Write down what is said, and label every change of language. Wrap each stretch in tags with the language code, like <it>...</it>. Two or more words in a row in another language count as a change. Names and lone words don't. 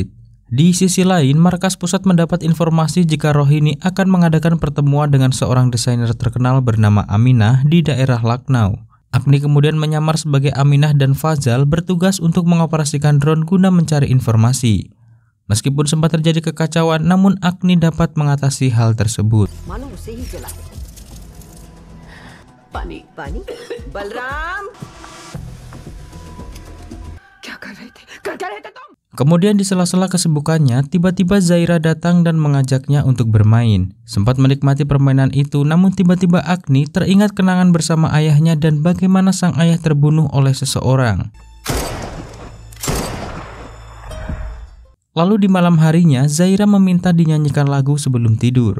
<id>Di sisi lain, markas pusat mendapat informasi jika Rohini akan mengadakan pertemuan dengan seorang desainer terkenal bernama Aminah di daerah Lucknow. Agni kemudian menyamar sebagai Aminah dan Fazal bertugas untuk mengoperasikan drone guna mencari informasi. Meskipun sempat terjadi kekacauan, namun Agni dapat mengatasi hal tersebut.</id> <hi>पानी पानी बलराम क्या कर रहे थे तुम?</hi> <id>Kemudian di sela-sela kesibukannya, tiba-tiba Zaira datang dan mengajaknya untuk bermain. Sempat menikmati permainan itu, namun tiba-tiba Agni teringat kenangan bersama ayahnya dan bagaimana sang ayah terbunuh oleh seseorang. Lalu di malam harinya, Zaira meminta dinyanyikan lagu sebelum tidur.</id>